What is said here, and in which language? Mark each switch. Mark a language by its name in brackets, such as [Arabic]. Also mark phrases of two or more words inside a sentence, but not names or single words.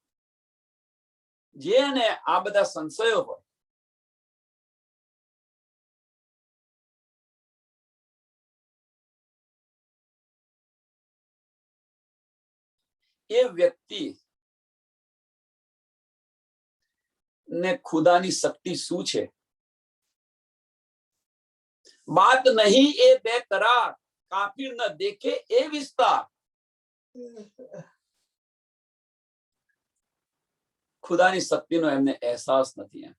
[Gujarati] જેને આ બધા સંશયો હોય એ વ્યક્તિ ને ખુદાની શક્તિ શું છે। [Hindi] बात नहीं ए बेकरार, काफिर न देखे ए विस्तार। [Gujarati] ખુદાની શક્તિનો એમને અહેસાસ નથી।